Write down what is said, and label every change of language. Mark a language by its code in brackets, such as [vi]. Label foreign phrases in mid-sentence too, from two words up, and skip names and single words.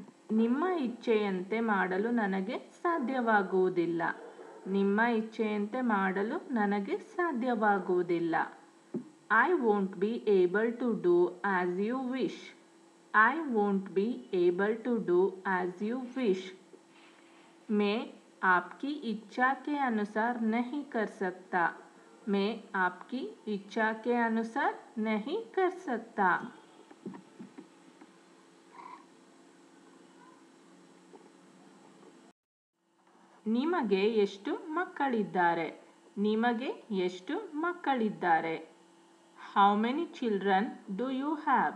[kn] ನಿಮ್ಮ ಇಚ್ಛೆಯಂತೆ ಮಾಡಲು ನನಗೆ ಸಾಧ್ಯವಾಗುವುದಿಲ್ಲ. ನಿಮ್ಮ ಇಚ್ಛೆಯಂತೆ ಮಾಡಲು ನನಗೆ ಸಾಧ್ಯವಾಗುವುದಿಲ್ಲ. [en] I won't be able to do as you wish. I won't be able to do as you wish. [hi] मैं आपकी इच्छा के अनुसार नहीं कर सकता. मैं आपकी इच्छा के अनुसार नहीं कर सकता. [kn] ನಿಮಗೆ ಎಷ್ಟು ಮಕ್ಕಳಿದ್ದಾರೆ? ನಿಮಗೆ ಎಷ್ಟು ಮಕ್ಕಳಿದ್ದಾರೆ? [en] How many children do you have?